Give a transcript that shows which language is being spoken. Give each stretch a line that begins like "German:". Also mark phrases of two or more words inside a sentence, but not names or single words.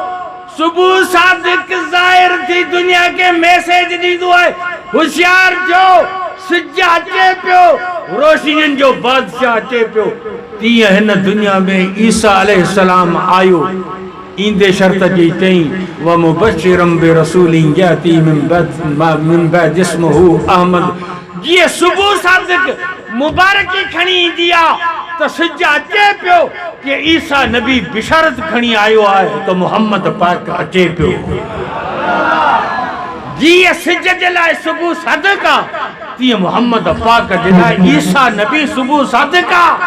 Sindhi: सुबुह सादिक ज़ाहिर थी दुनिया के मैसेज ॾींदो आहे, होशियार थियो। सिज अचे पियो, रोशनियुनि जो बादशाह अचे पियो। तीअं हिन दुनिया में ईसा अलैहिस्सलाम आयो, ईंदे शर्त जी चई
Arabic: ومبشرا برسول يأتي من بعد اسمه أحمد.
Sindhi: जीअं सुबुह सादिक मुबारकी खणी ईंदी आहे त सिज अचे पियो कि ईसा नबी बिशारत खणी आयो आहे त मोहम्मद पाक अचे पियो। जीअं सिज जे लाइ सुबुह सादिक आहे, तीअं मोहम्मद पाक जे लाइ ईसा नबी सुबुह सादिक आहे।